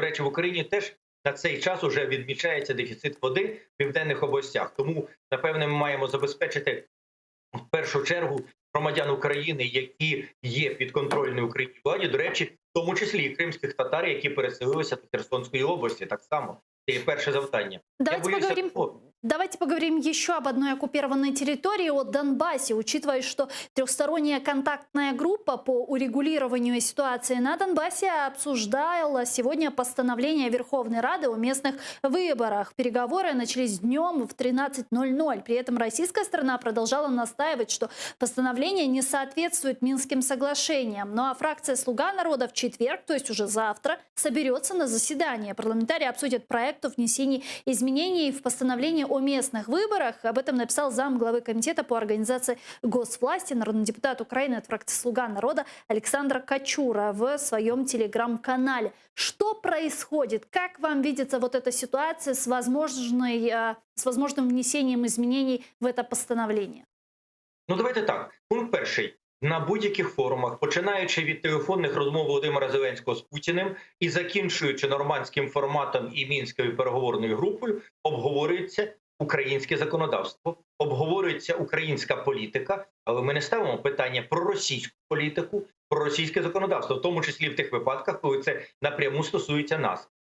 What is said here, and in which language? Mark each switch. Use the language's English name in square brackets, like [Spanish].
[Ukrainian] До речі, в Україні теж на цей час уже відмічається дефіцит води в південних областях. Тому, напевне, ми маємо забезпечити в першу чергу громадян України, які є підконтрольній Україні владі, до речі, в тому числі і кримських татар, які переселилися до Херсонської області, так само. Це є перше завдання. [Russian] Давайте поговорим еще об одной оккупированной территории, о Донбассе, учитывая, что трехсторонняя контактная группа по урегулированию ситуации на Донбассе обсуждала сегодня постановление Верховной Рады о местных выборах. Переговоры начались днем в 13:00. При этом российская сторона продолжала настаивать, что постановление не соответствует Минским соглашениям. Ну а фракция «Слуга народа» в четверг, то есть уже завтра, соберется на заседание. Парламентарии обсудят проект о внесении изменений в постановление о местных выборах. Об этом написал замглавы комитета по организации госвласти, народный депутат Украины от фракции «Слуга народа» Александр Качура в своем телеграм-канале. Что происходит? Как вам видится вот эта ситуация с возможным внесением изменений в это постановление? [Ukrainian] Ну, давайте так. Пункт перший. На будь-яких форумах, починаючи від телефонних розмов Володимира Зеленського з Путіним і закінчуючи нормандським форматом і Мінською переговорною групою, обговорюється українське законодавство, обговорюється українська політика, але ми не ставимо питання про російську політику, про російське законодавство, в тому числі в тих випадках, коли це напряму стосується нас.